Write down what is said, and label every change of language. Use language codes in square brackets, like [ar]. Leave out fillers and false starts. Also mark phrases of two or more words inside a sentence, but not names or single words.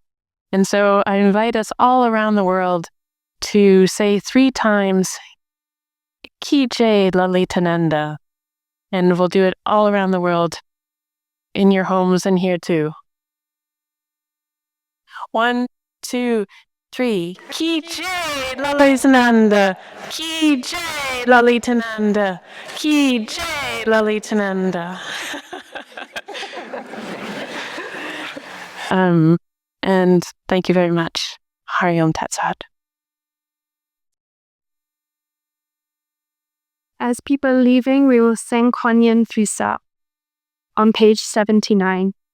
[en] And so I invite us all around the world to say 3 times, [hi] Ki Jai Lalitananda. [en] And we'll do it all around the world, in your homes and here too. 1, 2, 3. [hi] Ki Jai Lalitananda. Ki Jai Lalitananda. Ki Jai Lalitananda. [en] And thank you very much. [sa] Hari Om Tat Sat. [en] As people are leaving, we will sing Kwanyin Fusa on page 79.